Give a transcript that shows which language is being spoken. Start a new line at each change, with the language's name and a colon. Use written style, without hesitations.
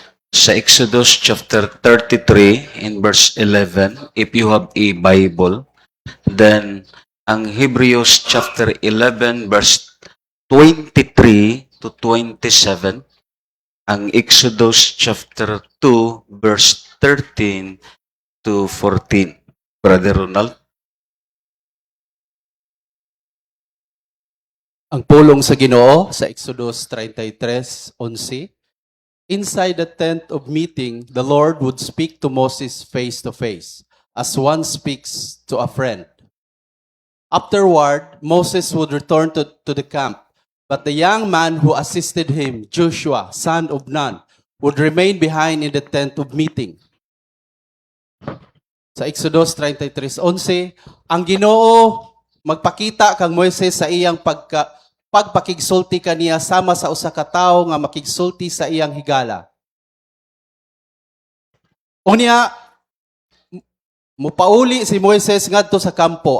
English: Sa Exodus chapter 33 in verse 11, if you have a Bible, then ang Hebrews chapter 11 verse 23 to 27, ang Exodus chapter 2 verse 13 to 14. Brother Ronald?
Cebuano: Ang pulong sa Ginoo sa Exodus 33:11.
English: Inside the tent of meeting, the Lord would speak to Moses face to face, as one speaks to a friend. Afterward, Moses would return to the camp, but the young man who assisted him, Joshua, son of Nun, would remain behind in the tent of meeting.
Cebuano: Sa Exodus 33:11, ang Ginoo magpakita kang Moises sa iyang pagpakigsulti kaniya sama sa usa ka tawo nga makigsulti sa iyang higala. Unya mupauli si Moises ngadto sa kampo.